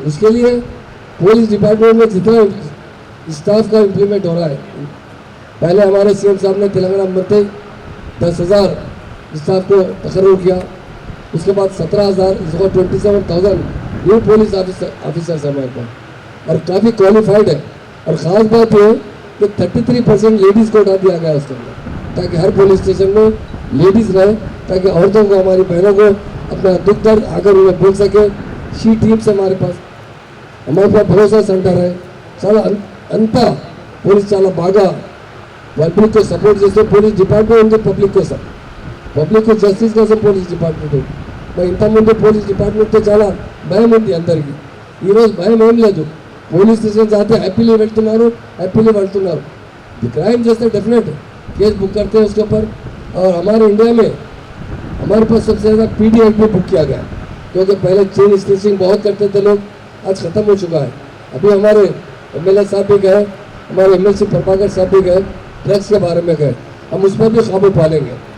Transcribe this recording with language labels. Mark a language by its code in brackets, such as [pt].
[hi] उसके लिए police department में जितना स्टाफ का इम्प्लीमेंट हो रहा है, पहले हमारे सीएम साहब ने तेलंगाना में 10,000 स्टाफ को तकर्रुर किया, उसके बाद 17,000 27,000 न्यू पुलिस ऑफिसर्स हमारे पास और काफ़ी क्वालिफाइड है। और ख़ास बात यह है कि 33% लेडीज़ को हटा दिया गया उसके अंदर, ताकि हर पुलिस स्टेशन में लेडीज़ रहे, ताकि औरतों को, हमारी बहनों को अपना दुख दर्द आकर उन्हें बोल सके। शी टीम्स हमारे पास भरोसा सेंटर है, [te] చాలా అంతా పోలీస్ చాలా బాగా పబ్లిక్ को సపోర్ట్ చేస్తే పోలీస్ డిపార్ట్మెంట్ ఉంది పబ్లిక్ కోసం, పబ్లిక్ జస్టిస్ కోసం పోలీస్ డిపార్ట్మెంట్ ఉంది। మరి ఇంతకుముందు పోలీస్ డిపార్ట్మెంట్తో చాలా భయం ఉంది అందరికీ, ఈరోజు భయం ఏం లేదు। పోలీస్ స్టేషన్ जाते హ్యాపీలీ వెళ్తున్నారు, హ్యాపీలీ వెళ్తున్నారు। [hi] क्राइम చేస్తే डेफिनेट केस बुक करते हैं उसके ऊपर। और हमारे इंडिया में हमारे पास सबसे ज़्यादा पीडी एक्ट भी बुक किया गया, क्योंकि पहले चेन स्नेचिंग बहुत करते थे लोग, आज ख़त्म हो चुका है। अभी हमारे एमएलए साहब भी गए, हमारे एमएलसी प्रभाकर साहब भी गए, ड्रग्स के बारे में गए, हम उस पर भी काबू पालेंगे।